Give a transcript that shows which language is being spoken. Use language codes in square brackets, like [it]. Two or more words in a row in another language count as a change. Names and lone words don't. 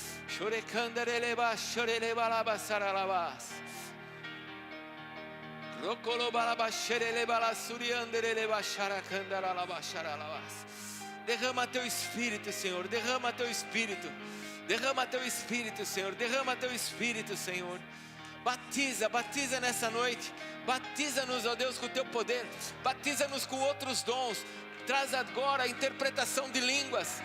[pt] Shorekandareleba, shorelebalaba, saralabas. Rokolobalaba, sherelebala, suriandereleba, sharakandaralaba, sharalabas. Derrama teu espírito, Senhor. Derrama teu espírito. Derrama teu espírito, Senhor. Derrama teu espírito, Senhor. Batiza, batiza nessa noite. Batiza-nos, ó Deus, com o teu poder. Batiza-nos com outros dons. Traz agora a interpretação de línguas.